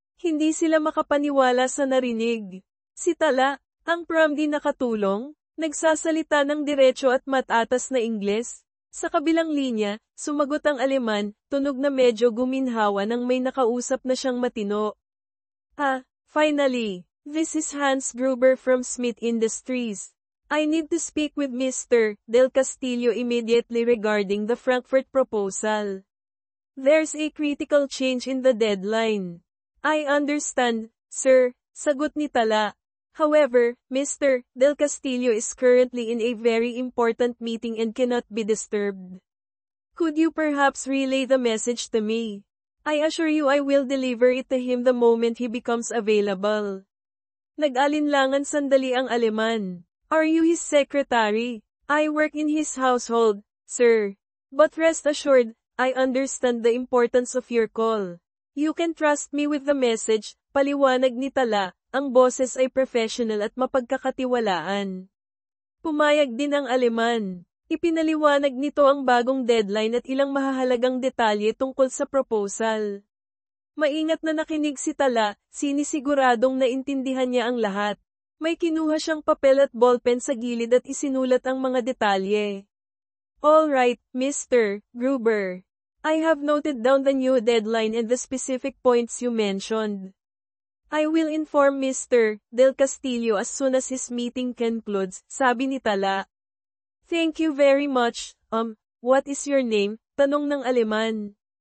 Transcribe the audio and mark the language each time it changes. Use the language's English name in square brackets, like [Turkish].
[Filipino] Hindi sila makapaniwala sa narinig. Si Tala, ang promptly nakatulong, nagsasalita ng diretso at matatas na Ingles. Sa kabilang linya, sumagot ang Aleman, tunog na medyo guminhawa nang may nakausap na siyang matino. [English] Finally, this is Hans Gruber from Smith Industries. I need to speak with Mr. Del Castillo immediately regarding the Frankfurt proposal. There's a critical change in the deadline. I understand, sir, [Filipino] sagot ni Tala. [English] However, Mr. Del Castillo is currently in a very important meeting and cannot be disturbed. Could you perhaps relay the message to me? I assure you I will deliver it to him the moment he becomes available. [Filipino] Nag-alinlangan sandali ang Aleman. [English] Are you his secretary? I work in his household, sir. But rest assured, I understand the importance of your call. You can trust me with the message, [Filipino] paliwanag ni Tala, ang boses ay professional at mapagkakatiwalaan. Pumayag din ang Aleman. Ipinaliwanag nito ang bagong deadline at ilang mahahalagang detalye tungkol sa proposal. Maingat na nakinig si Tala, sinisiguradong naintindihan niya ang lahat. May kinuha siyang papel at ballpen sa gilid at isinulat ang mga detalye. [English] All right, Mr. Gruber. I have noted down the new deadline and the specific points you mentioned. I will inform Mr. Del Castillo as soon as his meeting concludes, [Filipino] sabi ni Tala. [English] Thank you very much. What is your name? [Filipino] Tanong ng Aleman.